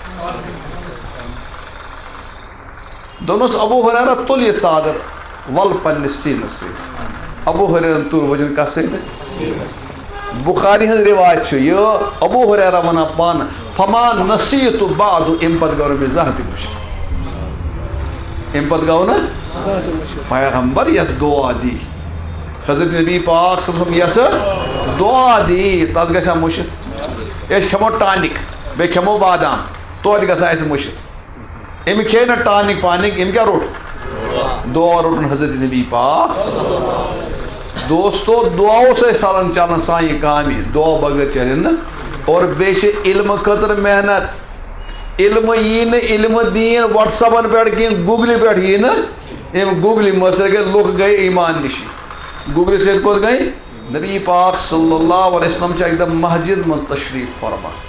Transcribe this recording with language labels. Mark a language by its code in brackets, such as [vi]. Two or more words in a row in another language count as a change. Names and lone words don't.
[ks] دوٚپنس ابو ہریرہ تُل یہِ ژادر ول پننِس سیٖنس سۭتۍ ابو ہریرن تُل وٕچھن کتھ سۭتۍ بخاری ہٕنٛز رِوایت چھُ یہِ ابو ہریرہ ونان پانہٕ [ar] فما نصیٖتُ بعد [ks] امہِ پتہٕ گوٚو نہٕ مےٚ زانٛہہ تہِ مٔشِتھ امہِ پتہٕ گوٚو نہٕ پیغمبر یۄس دعا دی حضرت نبی پاک [ar] صلی اللہ علیہ وسلم [ks] یۄس دعا دی تس گژھِ ہا مٔشِتھ أسۍ کھٮ۪مو ٹانِک بیٚیہِ کھٮ۪مو بادام توتہِ گژھان اَسہِ مٔشِتھ أمۍ کھے نہٕ ٹانِک پانِک أمۍ کیٛاہ روٚٹ دعا روٚٹُن حضرت نبی پاک دوستو دعاو سۭتۍ ژلان چلان سانہِ کامہِ دعا بغٲر چلہِ نہٕ اور بیٚیہِ چھِ علمہٕ خٲطرٕ محنت علمہٕ یی نہٕ علمہٕ دیٖن وٹسیپن پٮ۪ٹھ کینٛہہ گوٗگلہِ پٮ۪ٹھ یی نہٕ أمۍ گوٗگلہِ منٛز سۭتۍ گٔے لُکھ گٔے ایمان نِشی گوٗگلہِ سۭتۍ کوٚت گٔے نبی پاک [ar] صلی اللہ علیہ وسلم [ks] چھِ اکہِ دۄہ مسجد منٛز تشریٖف فرما